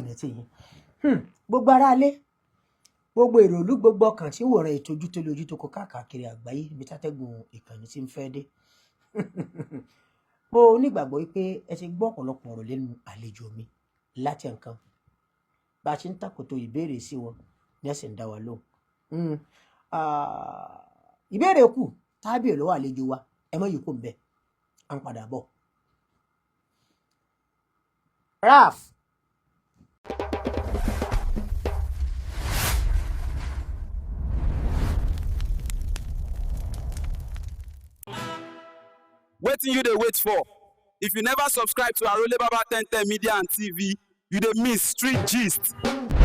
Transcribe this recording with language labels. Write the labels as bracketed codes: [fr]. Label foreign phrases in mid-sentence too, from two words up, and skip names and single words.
[yo] àṣòdodo ní ti yín gbogbo aráalé gbogbo èròlú gbogbo ọkàn tí wòran ètò ojú tó lójú tó kọ káàkiri àgbáyé ibi tátẹ́gùn ìkànnì tí ń fẹ́ dé mo nígbàgbọ́ wípé ẹ ti gbọ́ ọ̀pọ̀lọpọ̀ ọ̀rọ̀ lẹ́nu àlejò mi láti nǹkan bá a ṣe ń tàkòtò ìbéèrè sí wọn ní ẹ̀sìn ń dá wa lóhùn ìbéèrè kù tábì lọ́wọ́ àlejò wa ẹ mọ̀ yìí kò ń bẹ̀ à ń padà bọ̀. Raf. [pcm] Wetin you dey wait for? If you never subscribe to Arole Baba 1010 Media and TV, you dey miss street gist.